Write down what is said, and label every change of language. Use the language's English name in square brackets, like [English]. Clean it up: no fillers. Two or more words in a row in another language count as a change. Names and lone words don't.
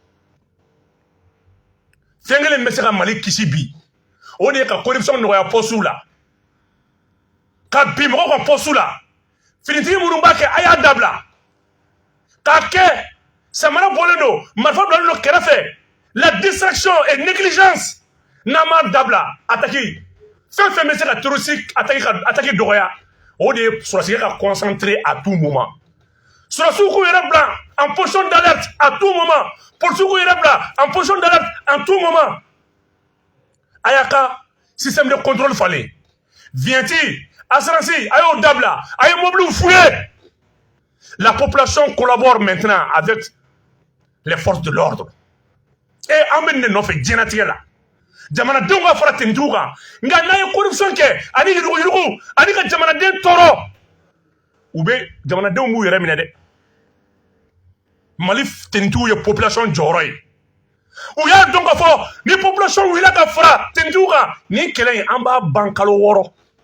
[Bambara] fɛn kelen bɛ se ka Mali kisi bi o de ye ka corruption nɔgɔya poste la ka bi mɔgɔw ka poste la finitigi minnu b'a kɛ a y'a dabila k'a kɛ samara bɔlen don marifa bilalen don kɛrɛfɛ la distraction [French] et négligence [Bambara] n'a ma dabila attaque fɛn fɛn bɛ se ka terroriste attaque dɔgɔya o de ye sɔrɔsikɛ ka concentrer [French] à tout moment [Bambara] sɔrɔsiw k'u yɛrɛ bila [French] en position d'alerte à tout moment policiers [Bambara] k'u yɛrɛ bila [French] en position d'alerte en tout moment [Bambara] a y'a ka [French] système de contrôle falen vienti assurance a [Bambara] y'o dabila a ye mobiliw fouillé [French] la population collabore maintenant avec les forces de l'ordre et [Bambara] an bɛ nin de nɔfɛ diɲɛlatigɛ la jamanadenw ka fara tenitigiw kan nka n'a ye corruption kɛ ani yuruguyurugu ani ka jamanaden tɔɔrɔ jamanadenw b'u yɛrɛ minɛ dɛ Mali tenitigiw ye population jɔyɔrɔ ye u y'a dɔn k'a fɔ ni population wulila ka fara tenitigiw kan nin kɛlɛ in an b'a ban kalo 6